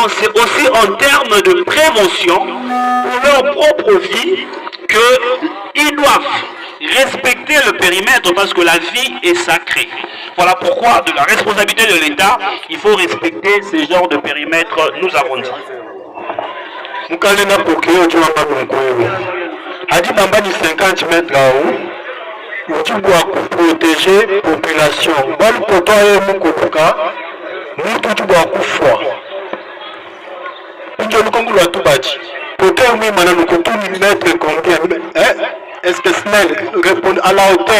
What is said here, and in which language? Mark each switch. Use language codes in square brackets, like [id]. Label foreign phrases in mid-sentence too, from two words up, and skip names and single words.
[fr] C'est aussi en termes de prévention pour leur propre vie qu'ils doivent respecter le périmètre parce que la vie est sacrée. Voilà pourquoi, de la responsabilité de l'État, il faut respecter ces genres de périmètres, nous avons dit. Adi Bamba ni 50 mètres là-haut, tu dois protéger la population. Bon, pour toi, tu dois couper. Tu dois tout bâtir. Pour toi, nous mettre combien? Est-ce que SNEL répond à la hauteur?